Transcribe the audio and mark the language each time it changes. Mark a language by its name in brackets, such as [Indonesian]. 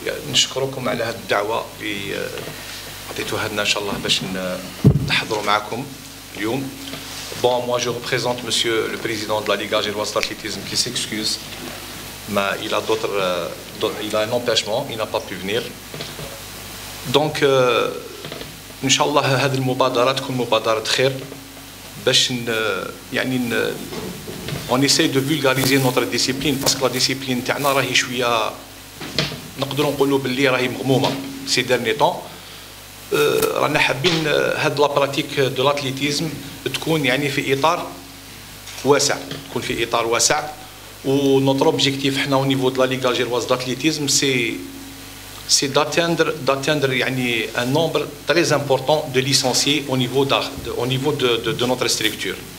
[Arabic] نشكركم على هذه الدعوة اللي عطيتوها لنا إن شاء الله باش نحضروا معكم اليوم. [French] Bon, moi je représente monsieur le président de la Ligue algéroise d'athlétisme qui s'excuse, mais il a un empêchement, il n'a pas pu venir. [Arabic] Donc إن شاء الله هذه المبادرة تكون مبادرة خير باش يعني [French] on essaie de vulgariser notre discipline parce que la discipline [Arabic] تاعنا راهي شوية نقدروا نقولوا باللي راهي مغمومة [French] ces derniers temps. [Arabic] رانا حابين هاد [French] لا براتيك دو لاتليتيزم [Arabic] تكون يعني في اطار واسع، تكون في اطار واسع. [French] و نوتر اوبجيكتيف حنا au niveau de la Ligue algéroise d'athlétisme c'est d'atteindre يعني un nombre très important de licenciés au niveau de notre structure.